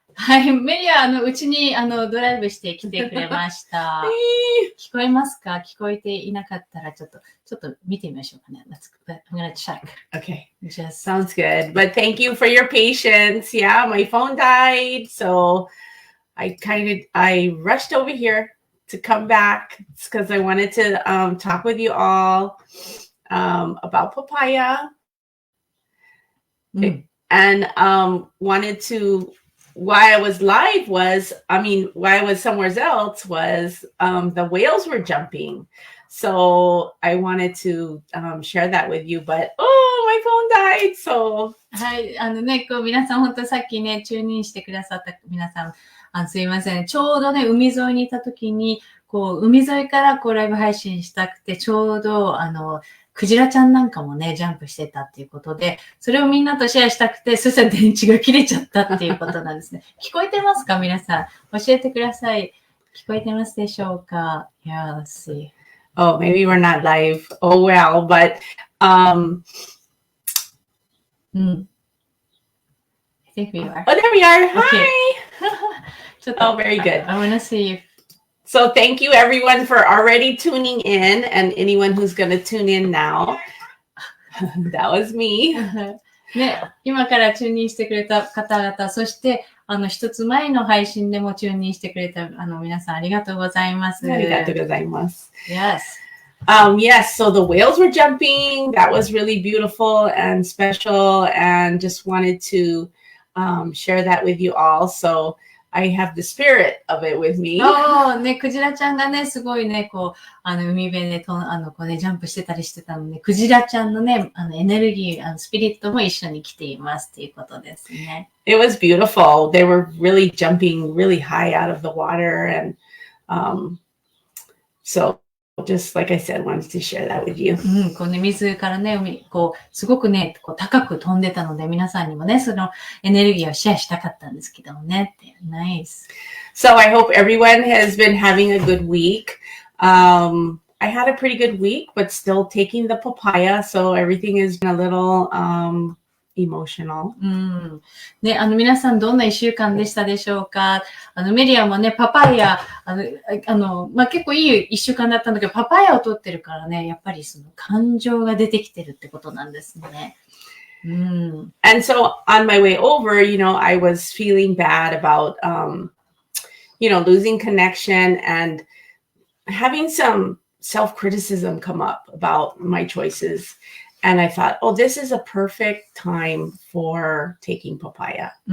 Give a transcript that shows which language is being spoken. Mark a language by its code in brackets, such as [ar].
[ja] はい、メリア、うちに、ドライブして来てくれました。聞こえますか？聞こえていなかったら、ちょっと見てみましょうかね。 [en] I'm gonna check. Okay. Just sounds good. But thank you for your patience. Yeah, my phone died. So I rushed over here to come back because I wanted to talk with you all about papaya. And wanted to, why I was live was, why I was somewhere else was the whales were jumping. So I wanted to share that with you, but my phone died. [ja] So はい、皆さん本当さっきね、チューニンしてくださった皆さん、すいません。ちょうどね、海沿いにいた時に、海沿いからライブ配信したくて、ちょうど、クジラちゃんなんかもね、ジャンプしてたっていうことで、それをみんなとシェアしたくて、そしたら電池が切れちゃったっていうことなんですね。聞こえてますか？皆さん。教えてください。聞こえてますでしょうか？ [en] Yeah, let's see. Oh, maybe we're not live. Oh, well, but, I think we are. Oh, there we are. Hi! Oh, very good. I want to see if So thank you everyone for already tuning in and anyone who's going to tune in now. That was me. [ja] ね、今からチューニンしてくれた方々、そして一つ前の配信でもチューニンしてくれた皆さんありがとうございます。ありがとうございます。 [en] Yes. Yes, so the whales were jumping. That was really beautiful and special and just wanted to share that with you all. So I have the spirit of it with me. [ja] ね、クジラちゃんがね、すごいね、海辺でジャンプしてたりしてたので、クジラちゃんのね、エネルギー、スピリットも一緒に来ていますっていうことですね。 [en] It was beautiful. They were really jumping really high out of the water and, so just like I said, wanted to share that with you. [ja] 水からね、すごくね、高く飛んでたので、皆さんにもね、そのエネルギーをシェアしたかったんですけどもね。 [en] Nice. So I hope everyone has been having a good week. I had a pretty good week, but still taking the papaya, so everything is a little, emotional. [ja] ね、皆さんどんな一週間でしたでしょうか？メリアもね、パパイヤ、結構いい一週間だったんだけど、パパイヤを取ってるからね、やっぱりその感情が出てきてるってことなんですね。 [en] And so on my way over, I was feeling bad about, losing connection and having some self-criticism come up about my choices.And I thought, this is a perfect time for taking papaya.